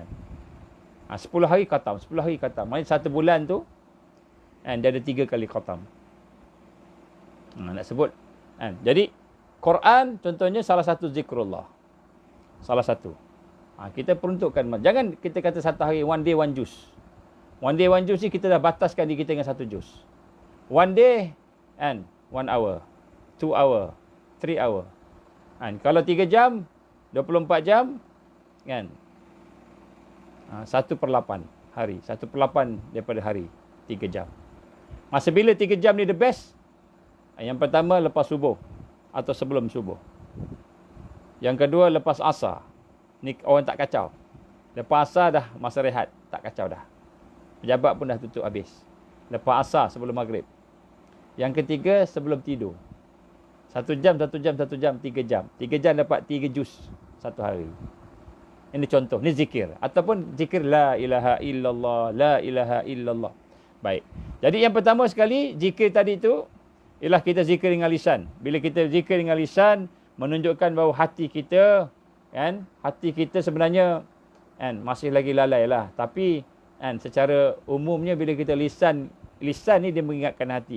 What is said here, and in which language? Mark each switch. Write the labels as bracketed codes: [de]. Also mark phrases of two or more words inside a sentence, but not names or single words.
[ms] 10 hari khatam, 10 hari khatam. Mana satu bulan tu dia ada 3 kali khatam. Nak sebut. Jadi Quran contohnya salah satu zikrullah. Salah satu. Kita peruntukkan. Jangan kita kata satu hari, [en] one day, one juz. One day, one juz [ms] ni kita dah bataskan diri kita dengan 1 juz. [en] One day, 1 hour. 2 hour. 3 hour. [ms] Kalau 3 jam, 24 jam, kan? 1/8 hari. 1/8 daripada hari. 3 jam. Masa bila 3 jam ni [en] the best? [ms] Yang pertama, lepas subuh. Atau sebelum subuh. Yang kedua, lepas asar. Ni orang tak kacau. Lepas asar dah masa rehat. Tak kacau dah. Pejabat pun dah tutup habis. Lepas asar sebelum maghrib. Yang ketiga sebelum tidur. 1 jam, 1 jam, 1 jam, 3 jam. 3 jam dapat 3 juz satu hari. Ini contoh. Ini zikir. Ataupun zikir [ar] لا إله إلا الله. لا إله إلا الله. [ms] Baik. Jadi yang pertama sekali, zikir tadi itu ialah kita zikir dengan lisan. Bila kita zikir dengan lisan, menunjukkan bahawa hati kita, hati kita sebenarnya masih lagi lalai lah. Tapi secara umumnya bila kita lisan ni dia mengingatkan hati.